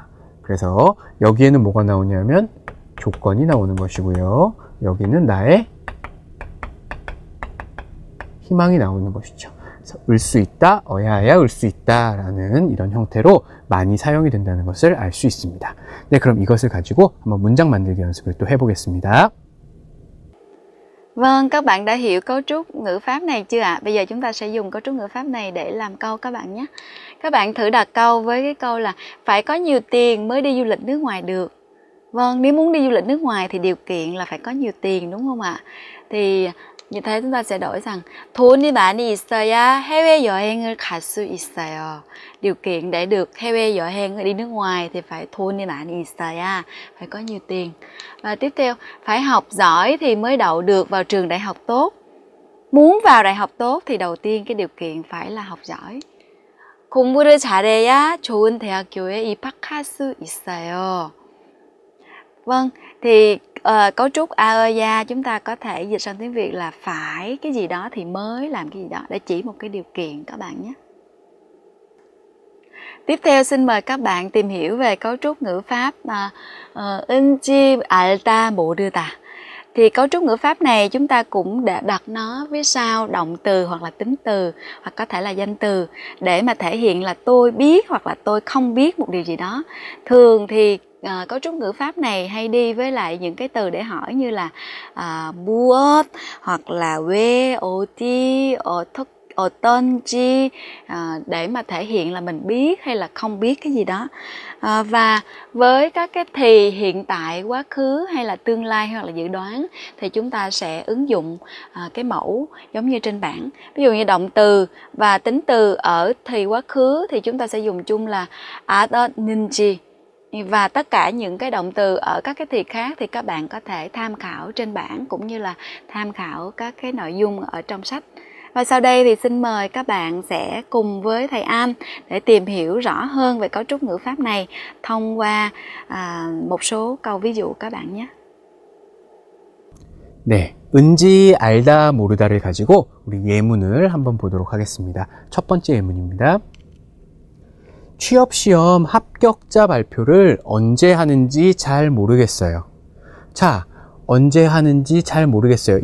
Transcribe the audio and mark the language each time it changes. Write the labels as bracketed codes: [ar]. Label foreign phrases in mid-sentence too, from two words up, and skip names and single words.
[ko] 그래서 여기에는 뭐가 나오냐면 조건이 나오는 것이고요. 여기는 나의 희망이 나오는 것이죠. 을 수 있다, 어야야 을 수 있다 라는 이런 형태로 많이 사용이 된다는 것을 알 수 있습니다. 네, 그럼 이것을 가지고 한번 문장 만들기 연습을 또 해보겠습니다. [vi] Vâng, các bạn đã hiểu cấu trúc ngữ pháp này chưa ạ? Bây giờ chúng ta sẽ dùng cấu trúc ngữ pháp này để làm câu các bạn nhé. Các bạn thử đặt câu với cái câu là phải có nhiều tiền mới đi du lịch nước ngoài được. Vâng, nếu muốn đi du lịch nước ngoài thì điều kiện là phải có nhiều tiền đúng không ạ? Thì như thế chúng ta sẽ đổi rằng [ko] 돈이 많이 있어야 해외여행을 갈 수 있어요. [vi] Điều kiện để được 해외여행 đi nước ngoài thì phải [ko] 돈이 많이 있어야, [vi] phải có nhiều tiền. Và tiếp theo, phải học giỏi thì mới đậu được vào trường đại học tốt. Muốn vào đại học tốt thì đầu tiên cái điều kiện phải là học giỏi. [ko] 공부를 잘해야 좋은 대학교에 입학할 수 있어요. [vi] Vâng, thì cấu trúc aeya chúng ta có thể dịch sang tiếng Việt là phải cái gì đó thì mới làm cái gì đó, để chỉ một cái điều kiện các bạn nhé. Tiếp theo xin mời các bạn tìm hiểu về cấu trúc ngữ pháp [ko] 은지 알다 모르다. [vi] Thì cấu trúc ngữ pháp này chúng ta cũng đã đặt nó phía sau động từ hoặc là tính từ hoặc có thể là danh từ để mà thể hiện là tôi biết hoặc là tôi không biết một điều gì đó. Thường thì cấu trúc ngữ pháp này hay đi với lại những cái từ để hỏi như là mu엇 hoặc là [ko] 왜, 어디, 어떤지 [vi] để mà thể hiện là mình biết hay là không biết cái gì đó. Và với các cái thì hiện tại, quá khứ hay là tương lai hoặc là dự đoán thì chúng ta sẽ ứng dụng cái mẫu giống như trên bảng. Ví dụ như động từ và tính từ ở thì quá khứ thì chúng ta sẽ dùng chung là 어떤지. Và tất cả những cái động từ ở các cái thì khác thì các bạn có thể tham khảo trên bảng cũng như là tham khảo các cái nội dung ở trong sách. Và sau đây thì xin mời các bạn sẽ cùng với thầy Am để tìm hiểu rõ hơn về cấu trúc ngữ pháp này thông qua một số câu ví dụ các bạn nhé. [ko] 네, 은지 알다 모르다를 가지고 우리 예문을 한번 보도록 하겠습니다. 첫 번째 예문입니다. 취업시험 합격자 발표를 언제 하는지 잘 모르겠어요. 자, 언제 하는지 잘 모르겠어요.